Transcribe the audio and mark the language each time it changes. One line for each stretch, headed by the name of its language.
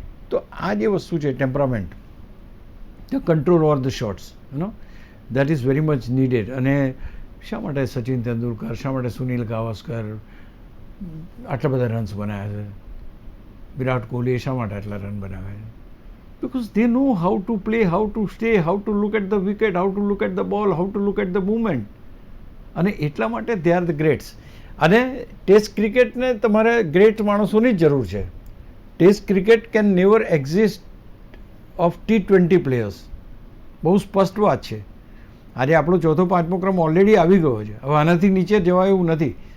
Gujarati: તો આ જે વસ્તુ છે
English: Temperament, the control over the shots, that is very much needed.
Gujarati: અને શા માટે સચિન તેંડુલકર, શા માટે સુનિલ ગાવસ્કર આટલા બધા રન્સ બનાવ્યા છે, વિરાટ કોહલીએ શા માટે આટલા રન બનાવ્યા છે?
English: Because they know how to play, how to stay, how to look at the wicket, how to look at the ball, how to look at the movement.
Gujarati: અને એટલા માટે
English: they are the greats.
Gujarati: અને test ક્રિકેટને તમારે great માણસોની જ જરૂર છે.
English: Test cricket can never exist of T20 players.
Gujarati: બહુ સ્પષ્ટ વાત છે. આજે આપણો 4થો 5મો ક્રમ ઓલરેડી આવી ગયો છે, હવે આનાથી નીચે જવાય એવું નથી.